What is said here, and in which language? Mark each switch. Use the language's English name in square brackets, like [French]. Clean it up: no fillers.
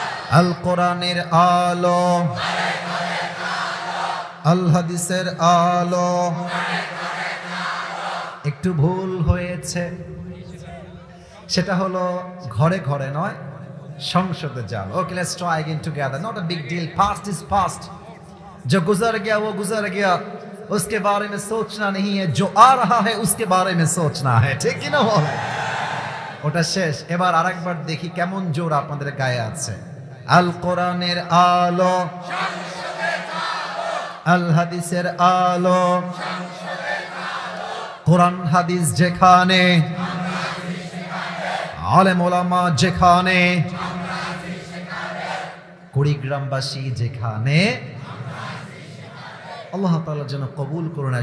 [Bangla] আল কোরআনের আলো, আল হাদিসের আলো। একটু ভুল হয়েছে, সেটা হলো ঘরে ঘরে নয়, সংসদে যাও। [English] okay, let's try again together, not a big deal, past is past, [Hindi] जो गुजर गया वो गुजर गया, उसके बारे में सोचना नहीं है, जो आ रहा है उसके बारे में सोचना है, [Bangla] ঠিক কি না বলে? ওটা শেষ। এবার আরেকবার দেখি কেমন জোর আপনাদের গায়ে আছে। আল কোরআনের আলো, আল হাদিসের আলো, কোরআন হাদিস যেখানে, আলেম ওলামা যেখানে, কুড়িগ্রামবাসী যেখানে, আল্লাহ তাআলা যেন কবুল করুন।